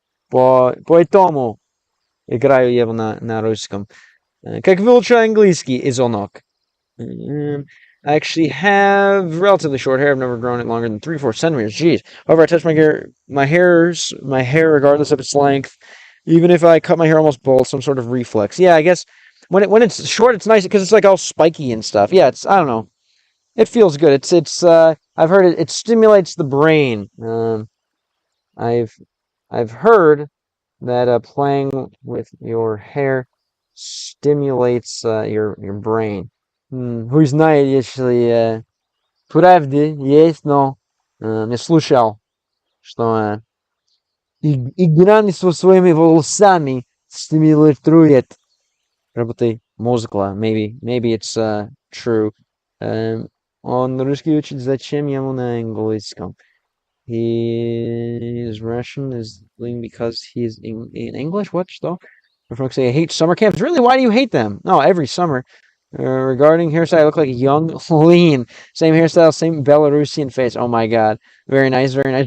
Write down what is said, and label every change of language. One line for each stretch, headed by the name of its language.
Russian: Поэтому играю его на русском. Как выучил английский, изонок?
English: I actually have relatively short hair. I've never grown it longer than 3-4 centimeters. Jeez. However, I touch my hair, regardless of its length. Even if I cut my hair almost bald, some sort of reflex. Yeah, I guess when it's short, it's nice because it's like all spiky and stuff. Yeah, I don't know. It feels good. I've heard it stimulates the brain. I've heard that playing with your hair stimulates your brain.
Russian: Хуй знает, если правда есть, но я слушал, что игра со своими волосами стимулирует работы мозга.
English: Maybe it's true.
Russian: Он русский учит, зачем ему на английском?
English: He is Russian is because he's in English. What? Что? Folks say I hate summer camps. Really? Why do you hate them? No, every summer. Regarding hairstyle, I look like young, lean. Same hairstyle, same Belarusian face. Oh my god. Very nice, very nice.